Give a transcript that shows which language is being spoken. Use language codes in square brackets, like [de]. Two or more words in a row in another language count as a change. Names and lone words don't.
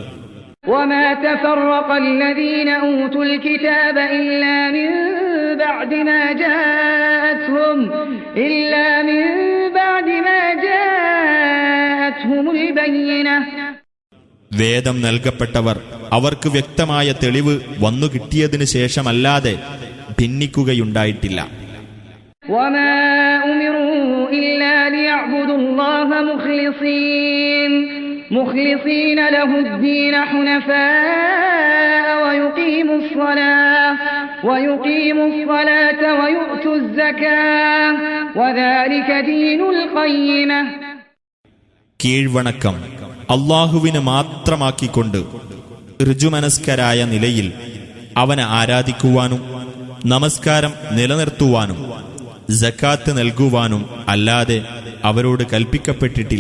[ml] വേദം നൽകപ്പെട്ടവർ അവർക്ക് വ്യക്തമായ തെളിവ് വന്നു കിട്ടിയതിനു ശേഷമല്ലാതെ ഭിന്നിക്കുകയുണ്ടായിട്ടില്ല. [ar] مخلصين له الدين حنفاء ويقيموا الصلاة ويؤتوا الزكاة وذلك دين القيمة. [ml] കീഴ്വണക്കം അല്ലാഹുവിനെ മാത്രമാക്കിക്കൊണ്ട് ഋജുമനസ്കരായ നിലയിൽ അവനെ ആരാധിക്കുവാനും നമസ്കാരം നിലനിർത്തുവാനും സക്കാത്ത് നൽകുവാനും അല്ലാതെ അവരോട് കൽപ്പിക്കപ്പെട്ടിട്ടില്ല.